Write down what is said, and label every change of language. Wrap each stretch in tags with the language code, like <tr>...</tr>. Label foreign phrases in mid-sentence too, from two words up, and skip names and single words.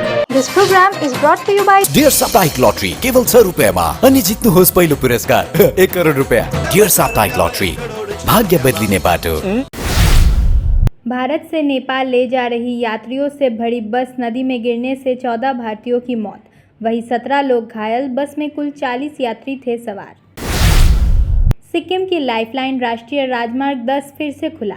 <en>This program is brought to you by</en> <ne>डियर साप्ताहिक लॉटरी केवल 6 रुपियाँमा अनि जित्नुहोस् पहिलो पुरस्कार 1 करोड रुपैयाँ। डियर साप्ताहिक लॉटरी, भाग्य बदलिने बाटो।</ne> <hi>भारत से नेपाल ले जा रही यात्रियों से भरी बस नदी में गिरने से 14 भारतीयों की मौत, वहीं 17 लोग घायल। बस में कुल 40 यात्री थे सवार। सिक्किम की लाइफलाइन राष्ट्रीय राजमार्ग 10 फिर से खुला।</hi>